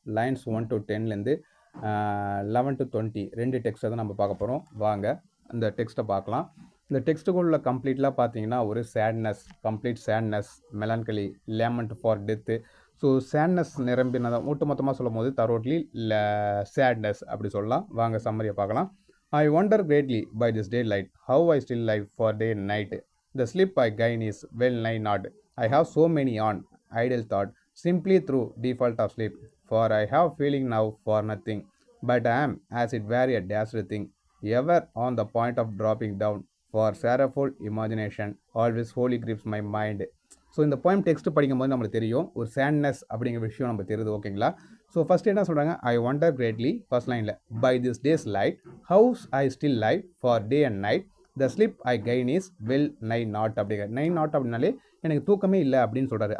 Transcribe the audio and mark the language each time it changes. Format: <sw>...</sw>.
<ta>Lines 1 to 10லேருந்து 11 to 20 ரெண்டு டெக்ஸ்ட்டை தான் நம்ம பார்க்க போகிறோம். வாங்க அந்த டெக்ஸ்ட்டை பார்க்கலாம். இந்த டெக்ஸ்ட்டுக்குள்ள கம்ப்ளீட்லாம் பார்த்தீங்கன்னா ஒரு sadness, complete sadness, மெலான்கலி, lament for death. So sadness நிரம்பினதான் ஒட்டு மொத்தமாக சொல்லும் போது தரோட்லி சேட்னஸ் அப்படி சொல்லலாம். வாங்க சம்மரியை பார்க்கலாம்.</ta> <en>I wonder greatly by this daylight how I still live for day and night. The sleep I gain is well nigh not. I have so many on idle thought, simply through default of sleep. For I have feeling now for nothing, but I am as it were a dashed thing, ever on the point of dropping down. For sorrowful imagination always wholly grips my mind.</en> <ta>So இந்த poem text படிக்கும்போது நம்மளுக்கு தெரியும் ஒரு sadness அப்படிங்கிற விஷயம் நம்ம தெரியுது. ஓகேங்களா?</ta> <en>so first</en> <ta>என்ன சொல்கிறாங்க,</ta> <en>I wonder greatly first லைனில் by this days lighthouse I still live for day and night the slip I gain is well nay not</en> <ta>அப்படிங்கிற நை நாட் அப்படின்னாலே எனக்கு தூக்கமே இல்லை அப்படின்னு சொல்கிறாரு.</ta>